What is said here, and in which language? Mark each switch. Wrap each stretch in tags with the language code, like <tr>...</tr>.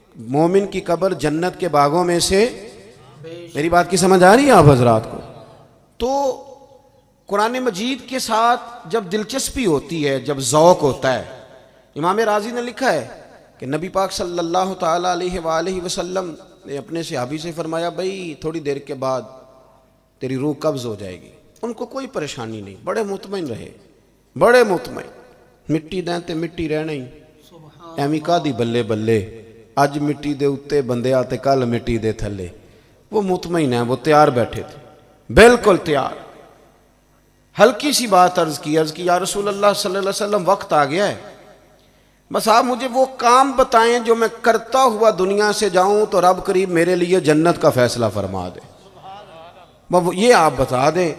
<ur>مومن کی قبر جنت کے باغوں میں سے. میری بات کی سمجھ آ رہی ہے آپ حضرات کو؟ تو قرآن مجید کے ساتھ جب دلچسپی ہوتی ہے، جب ذوق ہوتا ہے، امام راضی نے لکھا ہے کہ نبی پاک صلی اللہ تعالیٰ علیہ وآلہ وسلم نے اپنے صحابی سے فرمایا بھائی تھوڑی دیر کے بعد تیری روح قبض ہو جائے گی. ان کو کوئی پریشانی نہیں، بڑے مطمئن رہے، بڑے مطمئن.</ur> <pa>مٹی دیں تے مٹی رہنا ہی، ایویں کا دی بلے بلے، اج مٹی دے اتے بندے آتے کل مٹی دے تھلے.</pa> <ur>وہ مطمئن ہیں، وہ تیار بیٹھے تھے، بالکل تیار. ہلکی سی بات عرض کی یا رسول اللہ صلی اللہ علیہ وسلم وقت آ گیا ہے، بس آپ مجھے وہ کام بتائیں جو میں کرتا ہوا دنیا سے جاؤں تو رب کریم میرے لیے جنت کا فیصلہ فرما دے. یہ آپ بتا دیں.</ur>